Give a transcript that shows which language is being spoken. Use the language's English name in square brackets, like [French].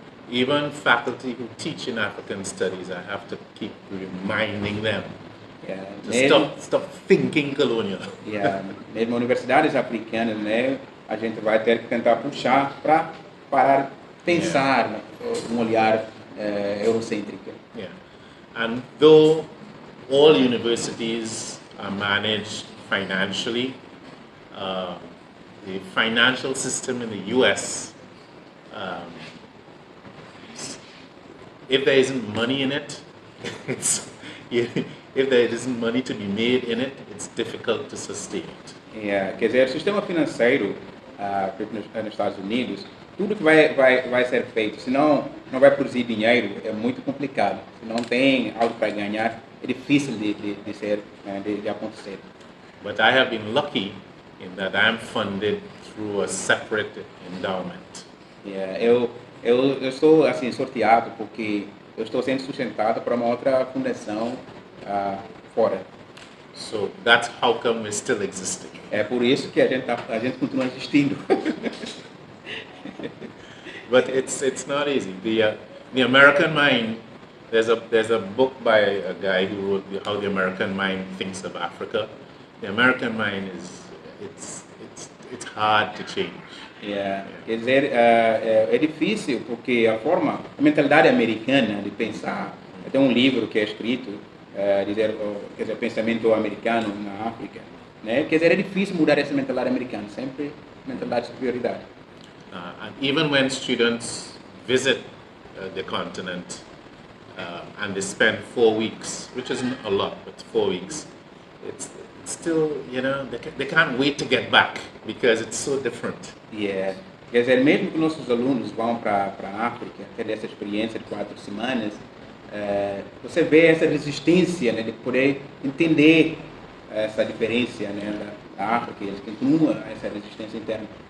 [English] Even faculty who teach in African studies, I have to keep reminding them to stop thinking colonial. [Portuguese] Mesmo universidades africanas, né, a gente vai ter que tentar puxar para parar de pensar um olhar eurocêntrico. [English] Yeah. And though all universities are managed financially, the financial system in the US, if there isn't money in it, if there isn't money to be made in it, it's difficult to sustain it. [Portuguese] Quer dizer, o sistema financeiro nos Estados Unidos, tudo que vai ser feito, se não vai produzir dinheiro, é muito complicado. Se não tem algo para ganhar, é difícil de acontecer. [English] But I have been lucky in that I'm funded through a separate endowment. [Portuguese] Eu estou assim sorteado porque eu estou sendo sustentado por uma outra fundação fora. [English] So that's how come we're still existing. [Portuguese] É por isso que a gente continua existindo. [English] But it's not easy. The American mind. There's a book by a guy who wrote How the American Mind Thinks of Africa. The American mind it's hard to change. [Portuguese] Quer dizer, é difícil porque a mentalidade americana de pensar, tem um livro que é escrito, quer dizer, pensamento americano na África, né? Quer dizer, é difícil mudar essa mentalidade americana, sempre mentalidade de superioridade. [English] And even when students visit the continent and they spend 4 weeks, which isn't a lot, but 4 weeks, it's still, they can't wait to get back because it's so different. [Portuguese] Quer dizer, mesmo que nossos alunos vão para a África, ter essa experiência de 4 semanas, você vê essa resistência, né, de poder entender essa diferença, né, da África, eles continuam essa resistência interna.